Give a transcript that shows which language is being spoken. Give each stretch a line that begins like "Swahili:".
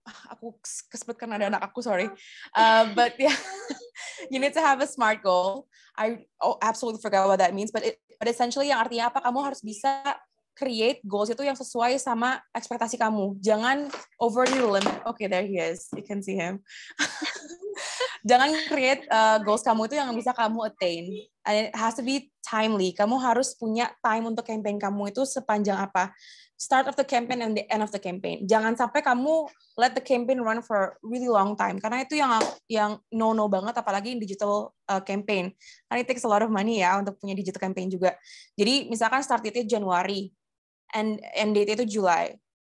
Indonesian: Aku kesebutkan ada anak aku, sorry.
English: But yeah, you need to have a smart goal. I absolutely forgot what that means, but essentially
Indonesian: yang artinya apa? Kamu harus bisa create goals itu yang sesuai sama ekspektasi kamu.
English: Jangan over the limit. Okay, there he is. You can see him.
Indonesian: Jangan create goals kamu itu yang bisa kamu attain.
English: And it has to be timely.
Indonesian: Kamu harus punya time untuk campaign kamu itu sepanjang apa.
English: Start of the campaign and the end of the campaign.
Indonesian: Jangan sampai kamu
English: let the campaign run for really long time.
Indonesian: Karena itu yang no banget, apalagi in digital campaign. Karena
English: it takes a lot of money
Indonesian: ya untuk punya digital campaign juga. Jadi misalkan start date Januari and end date itu July.